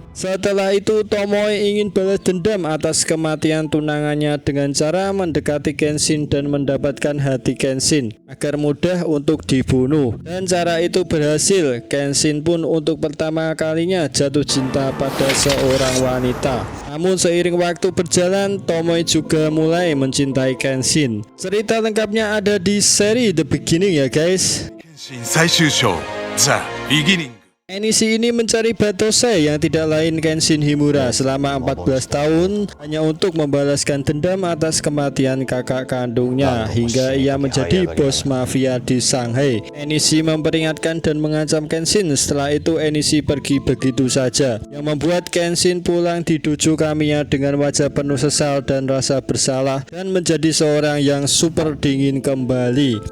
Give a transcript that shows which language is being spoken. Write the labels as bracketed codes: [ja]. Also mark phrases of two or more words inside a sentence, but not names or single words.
[id] Setelah itu Tomoe ingin balas dendam atas kematian tunangannya dengan cara mendekati Kenshin dan mendapatkan hati Kenshin agar mudah untuk dibunuh. Dan cara itu berhasil. Kenshin pun untuk pertama kalinya jatuh cinta pada seorang wanita. Namun seiring waktu berjalan, Tomoe juga mulai mencintai Kenshin. Cerita lengkapnya ada di seri The Beginning ya guys. Kenshin 最終章 The Beginning Enishi ini mencari Batosai yang tidak lain Kenshin Himura selama 14 tahun hanya untuk membalaskan dendam atas kematian kakak kandungnya hingga ia menjadi bos mafia di Shanghai. Enishi memperingatkan dan mengancam Kenshin. Setelah itu Enishi pergi begitu saja, yang membuat Kenshin pulang di dojo Kamiya dengan wajah penuh sesal dan rasa bersalah dan menjadi seorang yang super dingin kembali.